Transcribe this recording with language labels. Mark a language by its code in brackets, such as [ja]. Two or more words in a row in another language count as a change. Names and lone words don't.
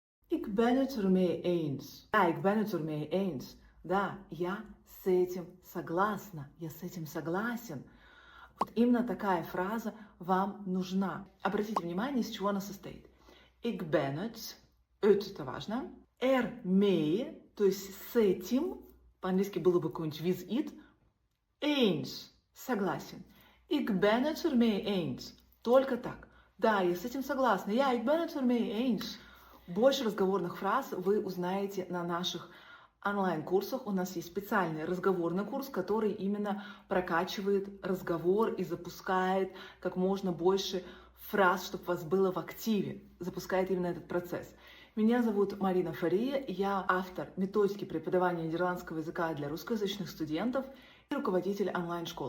[nl] Ik ben het ermee eens. Да, ik ben het ermee eens. [ru] Да, я с этим согласна. Я с этим согласен. Вот именно такая фраза вам нужна. Обратите внимание, из чего она состоит. [nl] Ik ben het, [ru] это важно. Ermee, то есть с этим, по-английски было бы какой-нибудь [en] with it, [nl] eens, согласен. Ik ben het ermee eens. [ru] Только так. Да, я с этим согласна. [nl] Ja, ik ben het ermee eens. [ru] Больше разговорных фраз вы узнаете на наших онлайн-курсах. У нас есть специальный разговорный курс, который именно прокачивает разговор и запускает как можно больше фраз, чтобы у вас было в активе. Запускает именно этот процесс. Меня зовут Марина Фария, я автор методики преподавания нидерландского языка для русскоязычных студентов и руководитель онлайн-школы.